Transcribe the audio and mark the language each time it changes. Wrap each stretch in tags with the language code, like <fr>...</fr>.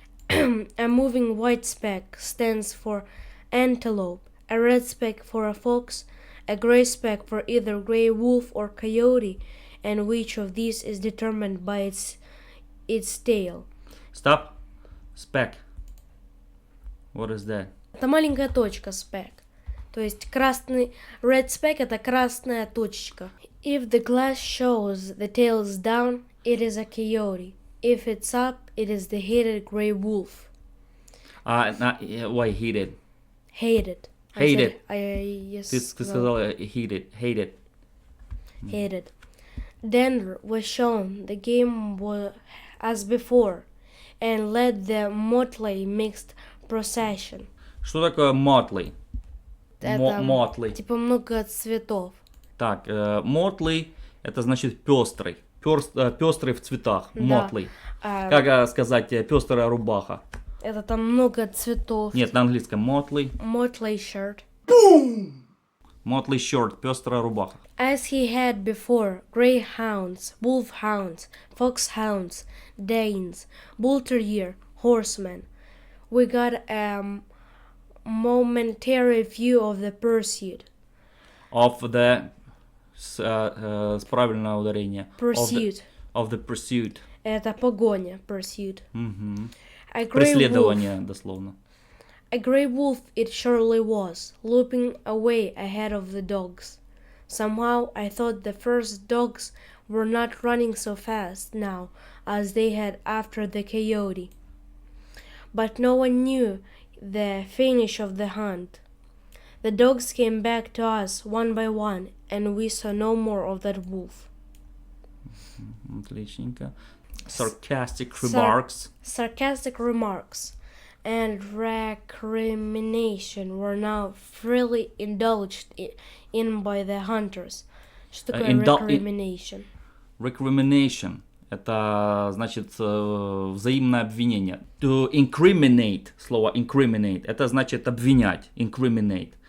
<en>A moving white speck stands for antelope, a red speck for a fox, a gray speck for either gray wolf or coyote, and which of these is determined by its tail. Stop. Speck. What is that?</en> <ru>Это маленькая точка, speck. То есть красный</ru> <en>red speck</en> <ru>— это красная точечка.</ru> <en>If the glass shows the tail's down, it is a coyote. If it's up, it is the hated gray wolf. Why hated? Hated. Hated. Yes.</en> <ru>Ты сказала hated.</ru> <en>Hated. Dander was shown the game was as before, and led the motley mixed procession.</en> <ru>Что такое motley? Это</ru> <en>Motley.</en> <ru>типа много цветов. Так, motley это значит пестрый. Пестрый в цветах. Да.</ru> <en>Motley.</en> <ru>Как сказать пестрая рубаха? Это там много цветов. Нет, на английском motley.</ru> <en>Motley shirt. Motley shirt,</en> <ru>пестрая рубаха.</ru> <en>As he had before, greyhounds, wolfhounds, foxhounds, danes, Bультерьер, horsemen. We got a momentary view of the pursuit. Of the</en> <ru>с правильное ударение.</ru> <en>Pursuit. Of the pursuit.</en> <ru>Это погоня, pursuit.</ru> <en>A grey</en> <ru>Преследование,</ru> <en>wolf.</en> <ru>дословно.</ru> <en>A grey wolf it surely was, looping away ahead of the dogs. Somehow I thought the first dogs were not running so fast now as they had after the coyote. But no one knew the finish of the hunt. The dogs came back to us one by one, and we saw no more of that wolf.</en> <ru>Отличненько.</ru> <en>sarcastic remarks. Sarcastic remarks and recrimination were now freely indulged in by the hunters.</en> <ru>Что такое recrimination? Recrimination — это значит взаимное обвинение. To incriminate, слово incriminate — это значит обвинять, incriminate.</ru>